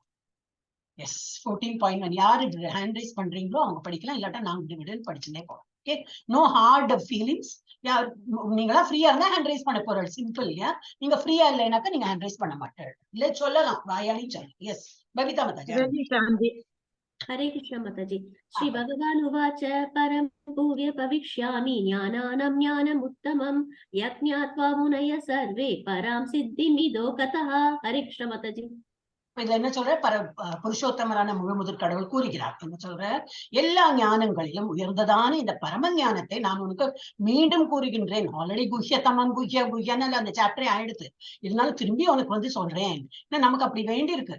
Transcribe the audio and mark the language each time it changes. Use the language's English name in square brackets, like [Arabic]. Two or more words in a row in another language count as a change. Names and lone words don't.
[Tamil] எஸ் 14.1 யாரு [English] hand raise [Tamil] பண்றீங்களோ அவங்க படிக்கலாம், இல்லாட்டா நாங்க விடுன்னு படிச்சுட்டே போறோம். [English] okay, no hard feelings. [Tamil] நீங்களா ஃப்ரீயா இருந்தா [English] hand raise [Tamil] பண்ண போறது சிம்பிள் இல்லையா. நீங்க ஃப்ரீயா இல்லைனாக்கா நீங்க [English] hand raise [Tamil] பண்ண மாட்டேன், இல்ல சொல்லலாம், வாயாலையும் சொல்லலாம். எஸ் பவிதா மாதாஜி. [Hindi] हरे कृष्ण माताजी। [Sanskrit] श्री भगवान उवाच परं पूर्य भविष्यामि ज्ञानानां ज्ञानमुत्तमं यज्ञात्वा मुनय सर्वे परां सिद्धिमिदो गतः। [Hindi] हरे कृष्ण माताजी। [Tamil] இதுல என்ன சொல்ற, புருஷோத்தமரான முழுமுதற் கடவுள் கூறுகிறார். என்ன சொல்ற, எல்லா ஞானங்களிலும் உயர்ந்ததான இந்த பரம ஞானத்தை நான் உனக்கு மீண்டும் கூறுகின்றேன். ஆல்ரெடி குஹ்யதமம் குஹ்யன்னு அந்த சாப்டரே ஆயிடுது, இருந்தாலும் திரும்பி உனக்கு வந்து சொல்றேன். நமக்கு அப்படி வேண்டி இருக்கு.